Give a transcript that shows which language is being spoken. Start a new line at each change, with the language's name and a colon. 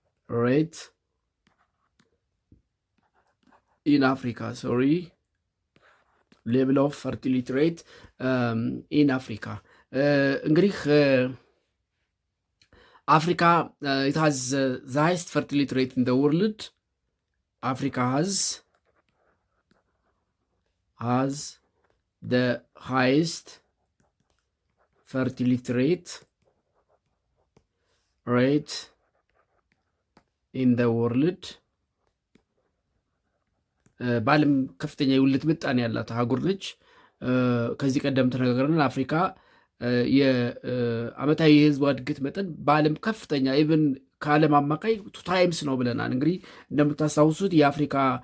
English: ሬት ኢን አፍሪካ ሌቭል ኦፍ ፈርቲሊቲ ሬት ኢን አፍሪካ እንግዲህ አፍሪካ it has the highest fertility rate in the world. Africa has the highest fertility rate in the world.
Amharic: በዓለም ከፍተኛ የውልደት ምጣኔ ያላት አህጉር ነች። ከዚህ ቀደም ተነጋግረናል። አፍሪካ የአመታዊ የህዝቧ እድገት መጠን በዓለም ከፍተኛ ኢቨን ከዓለም አማካይ 2 ታይምስ ነው ብለናል። እንግዲህ እንደምታስታውሱት የአፍሪካ